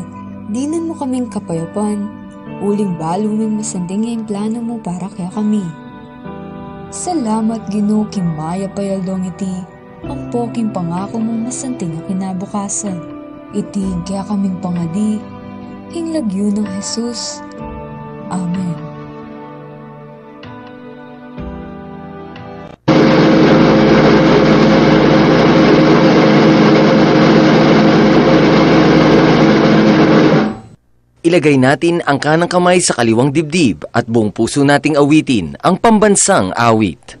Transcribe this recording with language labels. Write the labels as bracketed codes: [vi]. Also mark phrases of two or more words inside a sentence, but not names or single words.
[pam] Dinan mo kaming kapayapan, uling balo ming masanding yung plano mo para kaya kami. Salamat Gino king maya payaldong iti. Ang poking pangako mong masanting ang kinabukasan. Iting kaya kaming pangadi, hinglagyo ng Jesus. Amen. [tl] Ilagay natin ang kanang kamay sa kaliwang dibdib at buong puso nating awitin ang pambansang awit.